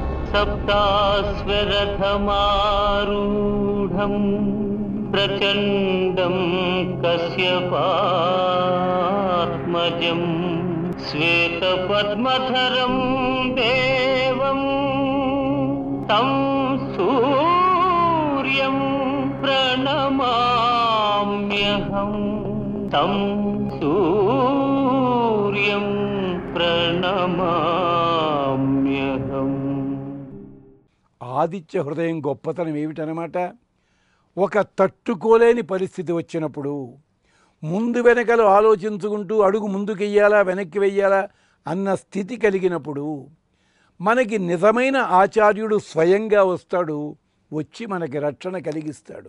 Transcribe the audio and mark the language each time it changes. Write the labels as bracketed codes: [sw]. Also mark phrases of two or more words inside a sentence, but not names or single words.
[sa] सप्ताश्वरथमारूढं प्रचण्डं कश्यपात्मजं श्वेतपद्मधरं देवं तं सूर्यं प्रणमाम्यहं तं सूर्यं ప్రణమామ్యహం. [te] ఆదిత్య హృదయం గొప్పతనం ఏమిటనమాట? ఒక తట్టుకోలేని పరిస్థితి వచ్చినప్పుడు ముందు వెనకలు ఆలోచించుకుంటూ అడుగు ముందుకెయ్యాలా వెనక్కి వెయ్యాలా అన్న స్థితి కలిగినప్పుడు మనకి నిజమైన ఆచార్యుడు స్వయంగా వస్తాడు, వచ్చి మనకి రక్షణ కలిగిస్తాడు.